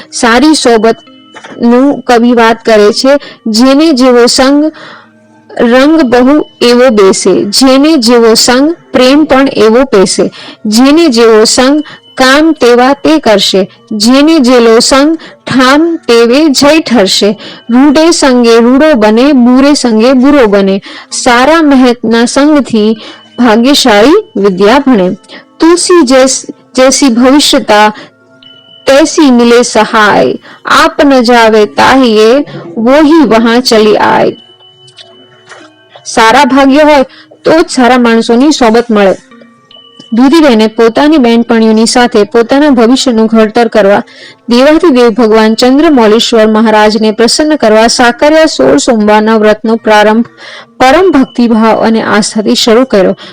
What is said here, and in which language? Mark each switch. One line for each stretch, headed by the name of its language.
Gujarati: સારી સોબત નું કવિ વાત કરે છે, જેને જેવો સંગ રંગ બહુ એવો બેસે, જેને જેવો સંગ પ્રેમ પણ એવો પેસે, જેને જેવો સંગ કામ તેવા તે કરશે, જેને જેલો સંગ ઠામ તેવે જય ઠરશે. રૂડે સંગે રૂડો બને, બુરે સંગે બુરો બને, સારા મહેતના સંગથી ભાગ્યશાળી વિદ્યા ભણે.
Hindi: તુલસી जैसी भविष्यता तैसी मिले सहाय, आप न जावे ताहिए वो ही वहां चली आए.
Gujarati: સારા ભાગ્ય હોય તો જ સારા માણસોની સોબત મળે. દૂધીબેને પોતાની બહેનપણીઓની સાથે પોતાના ભવિષ્યનું ઘડતર કરવા દેવાધિદેવ ભગવાન ચંદ્રમૌલીશ્વર મહારાજને પ્રસન્ન કરવા સાકરિયા 16 સોમવારના વ્રતનો પ્રારંભ પરમ ભક્તિભાવ અને આસ્થાથી શરૂ કર્યો.